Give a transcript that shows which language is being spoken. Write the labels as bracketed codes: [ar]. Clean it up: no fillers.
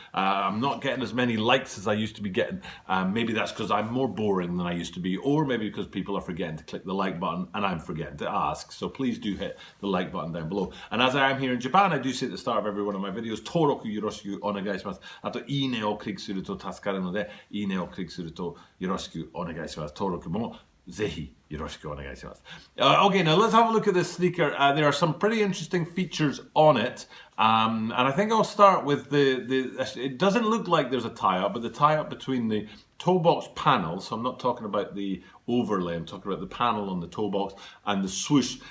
[en] I'm not getting as many likes as I used to be getting. Maybe that's because I'm more boring than I used to be, or maybe because people are forgetting to click the like button and I'm forgetting to ask. So please do hit the like button down below. And as I am here in Japan, I do say at the start of every one of my videos, [ja] Toroku yoroshiku onegai shimasu. あと、いいねをクリックすると助かるので、いいねをクリックするとよろしくお願いします。登録もぜひよろしくお願いします。 [en] Okay, now let's have a look at this sneaker. There are some pretty interesting features on it. And I think I'll start with it doesn't look like there's a tie-up, but the tie-up between the toe box panel, so I'm not talking about the overlay, I'm talking about the panel on the toe box, and the swoosh.